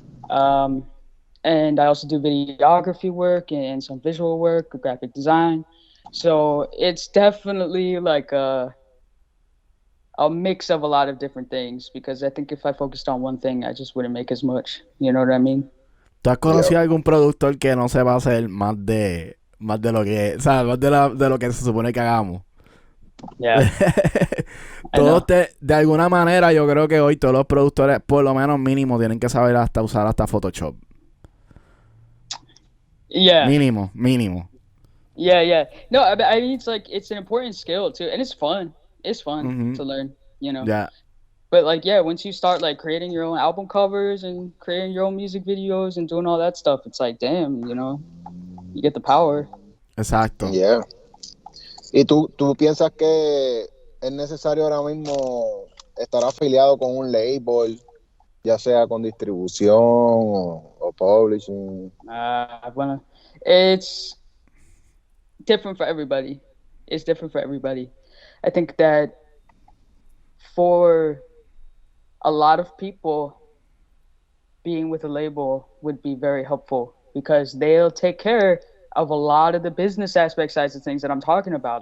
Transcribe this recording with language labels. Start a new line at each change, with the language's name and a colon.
English: Um, and I also do videography work and some visual work, graphic design. So it's definitely like a mix of a lot of different things because I think if I focused on one thing, I just wouldn't make as much. You know what I mean?
Spanish: ¿Tú has
English: Yeah.
Spanish: conocido algún productor que no se va a hacer más de lo que, o sea, más de lo que se supone que hagamos?
English: Yeah.
Spanish: Todos de alguna manera, yo creo que hoy todos los productores, por lo menos mínimo, tienen que saber hasta usar hasta Photoshop.
English: Yeah.
Spanish: Mínimo.
English: Yeah. No, I mean it's like it's an important skill too, and it's fun. It's fun to learn. You know. Yeah. But like yeah, once you start like creating your own album covers and creating your own music videos and doing all that stuff, it's like damn, you know, you get the power.
Spanish: Exacto.
English: Yeah.
Spanish: ¿Y tú piensas que es necesario ahora mismo estar afiliado con un label, ya sea con distribución o publishing?
English: Bueno, it's different for everybody. It's different for everybody. I think that for a lot of people, being with a label would be very helpful because they'll take care of a lot of the business aspect sides of things that I'm talking about.